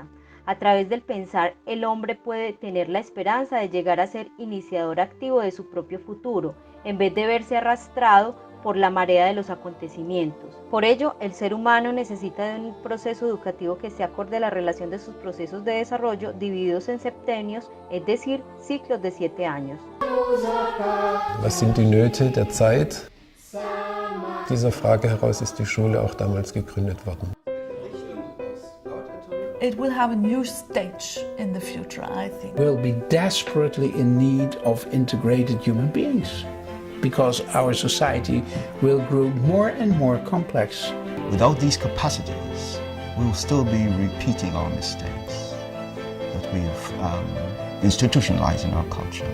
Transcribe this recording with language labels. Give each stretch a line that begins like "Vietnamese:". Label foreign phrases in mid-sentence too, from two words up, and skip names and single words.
Spanish: A través del pensar, el hombre puede tener la esperanza de llegar a ser iniciador activo de su propio futuro, en vez de verse arrastrado por la marea de los acontecimientos. Por ello, el ser humano necesita de un proceso educativo que se acorde a la relación de sus procesos de desarrollo divididos en septenios, es decir, ciclos de 7 años.
German: Was sind die Nöte der Zeit? Dieser Frage heraus ist die Schule auch damals gegründet worden.
English: It will have a new stage in the future, I think. We'll be desperately in need of integrated human beings because our society will grow more and more complex. Without these capacities, we will still be repeating our mistakes that we've institutionalized in our culture.